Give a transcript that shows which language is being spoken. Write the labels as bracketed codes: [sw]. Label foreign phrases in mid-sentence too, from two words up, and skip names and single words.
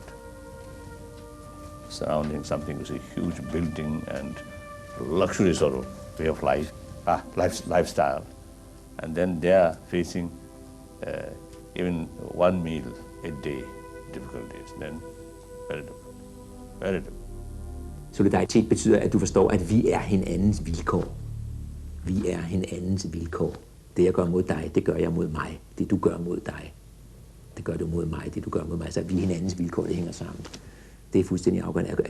[en] Surrounding something with a huge building and luxury sort of way of life, lifestyle, and then they are facing even one meal a day difficulties, then very difficult, very difficult. [da] Solidaritet betyder, at du forstår, at vi er hinandens vilkår. Vi er hinandens vilkår. Det jeg gør mod dig, det gør jeg mod mig. Det du gør mod dig, det gør du mod mig. Det du gør mod mig. Så vi er hinandens vilkår, det hænger sammen. Det er fuldstændig afgørende.